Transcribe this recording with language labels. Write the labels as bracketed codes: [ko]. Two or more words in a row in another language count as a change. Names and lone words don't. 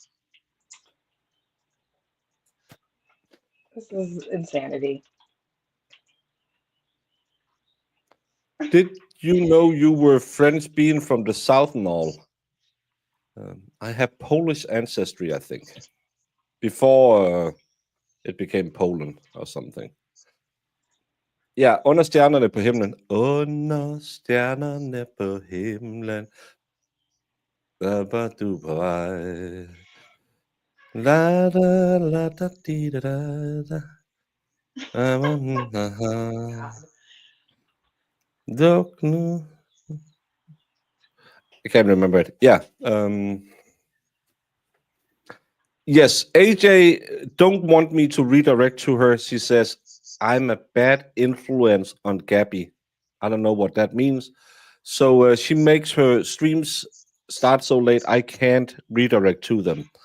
[en] This is insanity. Did you know you were French bean from the South and all? I have Polish ancestry, I think, before it became Poland or something. [da] Ja, under stjernerne på himlen. Under stjernerne på himlen. Du på vej. La da la da di da da da. Duk nu. [en] I can't remember it. Yeah. Yes, AJ don't want me to redirect to her. She says, I'm a bad influence on Gabby. I don't know what that means. So she makes her streams start so late, I can't redirect to them.